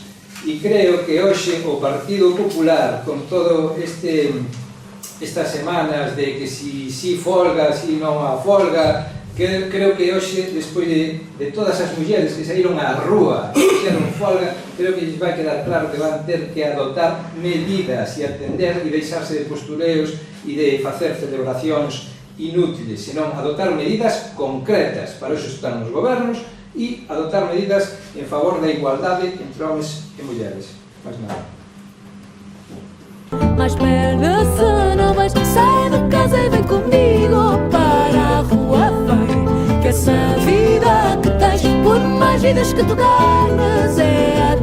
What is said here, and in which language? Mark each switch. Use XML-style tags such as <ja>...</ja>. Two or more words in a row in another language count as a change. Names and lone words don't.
<gl>E creo que hoxe o Partido Popular, con todo estas semanas de que si folga, si non a folga, creo que hoxe, despois de todas as mulleres que saíron á rúa e fixeron folga, creo que lles vai quedar claro que van ter que adoptar medidas e atender e deixarse de postureos e de facer celebracións inútiles, senón adoptar medidas concretas. Para iso están os gobernos e adoptar medidas en favor da igualdade entre homens e mulleres. Mais nada.</gl> <pt>Mas espera, se não vais, sai de casa e vem comigo para a rua, vem. Que essa vida que tens, por mais vidas que tu ganhes, é</pt>